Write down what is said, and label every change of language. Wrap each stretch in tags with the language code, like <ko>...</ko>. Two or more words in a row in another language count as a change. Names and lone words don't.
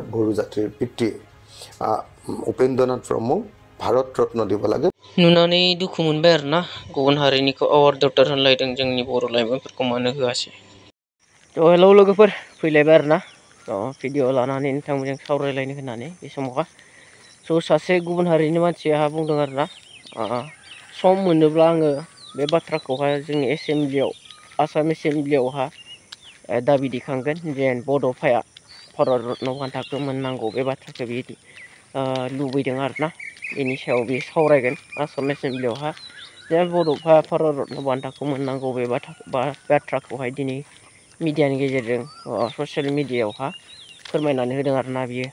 <as>বড়ো জাতিৰ পিতৃ উপেন্দ্ৰনাথ ব্ৰহ্মক भारत रत्न দিব লাগে।</as> <brx>नुनानै दुखु मोनबाय आरोना गुबुन हारिनिखौ अवार्ड डक्टर होनलायदों जोंनि बर' लाइमोनफोरखौ मानो होआसै। हेलौ लोगोफोर फैलायबाय आरोना भिडिअ लानानै नोंथांमोनजों सावरायलायनो होननानै बे समावहा सासे गुबुन हारिनि मानसिया बुंदों आरोना सम मोनोब्ला आङो बे बाथ्राखौहाय जोंनि एसेम्ब्लियाव आसाम एसेम्ब्लियावहा दाबि दैखांगोन जेन बड'फाया भारत रत्न बान्थाखौ मोननांगौ बे बाथ्राखौ बिदि लुबैदों आरोना बेनि सायाव बे सावरायगोन आसाम एसेम्ब्लियावहा जे बड'फा भारत रत्न बान्थाखौ मोननांगौ बे बाथ्राखौहाय दिनै मिडियानि गेजेरजों ससियेल मिडियायावहा फोरमायनानै होदों आरोना बियो।</brx>